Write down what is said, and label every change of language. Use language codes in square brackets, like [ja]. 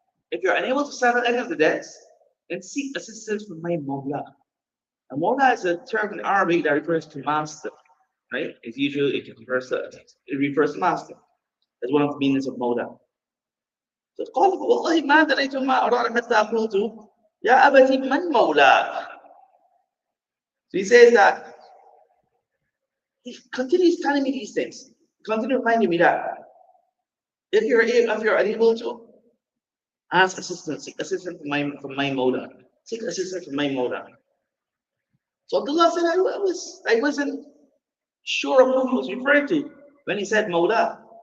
[en] If you're unable to settle any of the debts, then seek assistance from my Mawla. And Mawla is a term in Arabic that refers to master, right? It refers to master. That's one of the meanings of Mawla. [ar] So قال والله ما دريت ما أراد حتى قلت يا أبتي من مولاك. [en] So he says that he continues telling me these things. Continue reminding me that if you're unable to, ask assistance, seek assistance from my Mawla. Seek assistance from my Mawla. So Abdullah said, I wasn't sure of who he was referring to when he said Mawla.